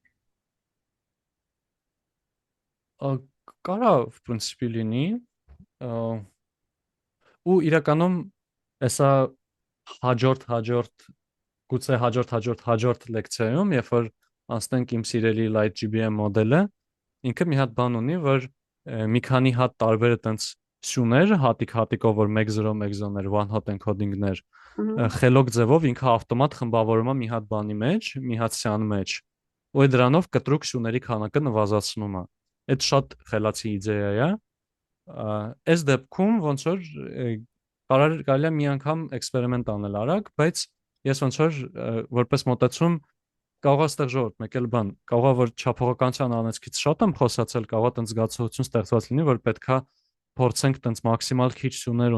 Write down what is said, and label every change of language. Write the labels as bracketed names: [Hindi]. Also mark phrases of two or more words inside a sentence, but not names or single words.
[Armenian] Կարա [Russian] в принципе [Armenian] լինի, ու իրականում էսա հաջորդ գուցե հաջորդ լեկցիայում, երբ որ անցնենք իմ սիրելի Light GBM մոդելը, ինքը մի հատ բան ունի, որ մի քանի հատ տարբեր այտենց սյուներ, հատիկ-հատիկով, որ 1-0 1-0-ներ, [English] one hot encoding- [Armenian] ներ, խելոք ձևով ինքը ավտոմատ խմբավորում է մի հատ բանի մեջ, մի հատ սյան մեջ, ու դրանով կտրուկ սյուների քանակը նվազացնում է։ Այդ շատ խելացի իդեա է։ Այս դեպքում ոնց որ կարելի է մի անգամ էքսպերիմենտ անել արագ, բայց ես ոնց որ որպես մոտեցում կարող է ստեղ ժողովուրդ մեկ էլ բան, կարող է որ չափողականության անեցքից շատ եմ խոսացել, կարող է տենց զգացողություն ստեղծված լինի, որ պետքա փորձենք տենց մաքսիմալ քիչ սյուներ